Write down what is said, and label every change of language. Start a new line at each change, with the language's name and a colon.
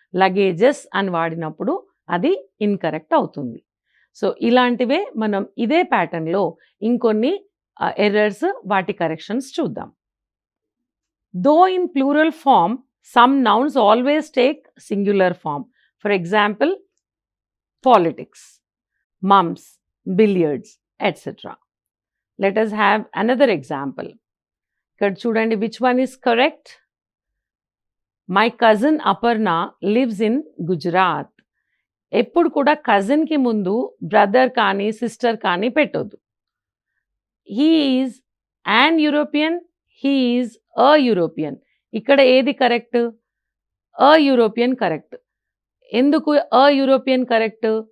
Telugu: Luggages అని వాడినప్పుడు అది ఇన్‌కరెక్ట్ అవుతుంది. సో ఇలాంటివే మనం ఇదే ప్యాటర్న్‌లో ఇంకొన్ని ఎర్రర్స్, వాటి కరెక్షన్స్ చూద్దాం.
English: Though in plural form some nouns always take singular form. For example politics, mums, billiards, etc. Let us have another example.
Telugu: ఇక్కడ చూడండి,
English: which one is correct? My cousin Aparna lives in Gujarat.
Telugu: ఎప్పుడు కూడా కజిన్‌కి ముందు brother కానీ, sister కానీ పెట్టొద్దు.
English: He is an European, he is a European.
Telugu: ఇక్కడ ఏది
English: Correct? A European correct.
Telugu: ఎందుకు
English: A European correct?